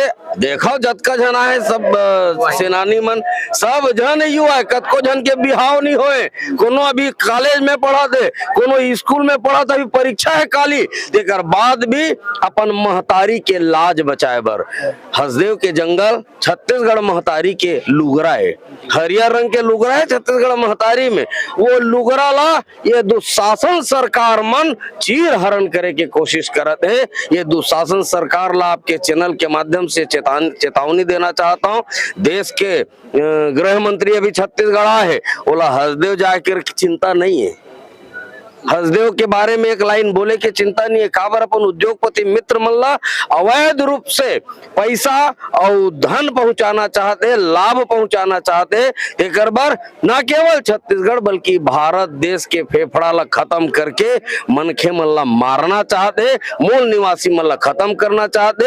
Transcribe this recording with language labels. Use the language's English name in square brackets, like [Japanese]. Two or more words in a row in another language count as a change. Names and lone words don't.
[Chhattisgarhi] देखो जतका जन आए सब सेनानी मन, सब जन युवा, कतको जन के बिहाव नहीं होए, कोनो अभी कॉलेज में पढ़ा थे, कोनो स्कूल में पढ़ा था, अभी परीक्षा है काली, तेकर बाद भी अपन महतारी के लाज बचाए बर हसदेव के जंगल छत्तीसगढ़ महतारी के लुगरा है, हरियर रंग के लुगरा है छत्तीसगढ़ महतारी में। वो लुगरा ला ये दुशासन सरकार मन चीर हरण करे के कोशिश करत है। ये दुशासन सरकार ला आपके चैनल के माध्यम से चेतावनी देना चाहता हूँ। देश के गृह मंत्री अभी छत्तीसगढ़ है, बोला हसदेव जाकर चिंता नहीं है, हसदेव के बारे में एक लाइन बोले के चिंता नहीं है। काबर अपन उद्योगपति मित्र मन ला अवैध रूप से पैसा और धन पहुंचाना चाहते, लाभ पहुंचाना चाहते, एकर बर न केवल छत्तीसगढ़ बल्कि भारत देश के फेफड़ा ला खत्म करके मनखे मन ला मारना चाहते, मूल निवासी मन ला खत्म करना चाहते।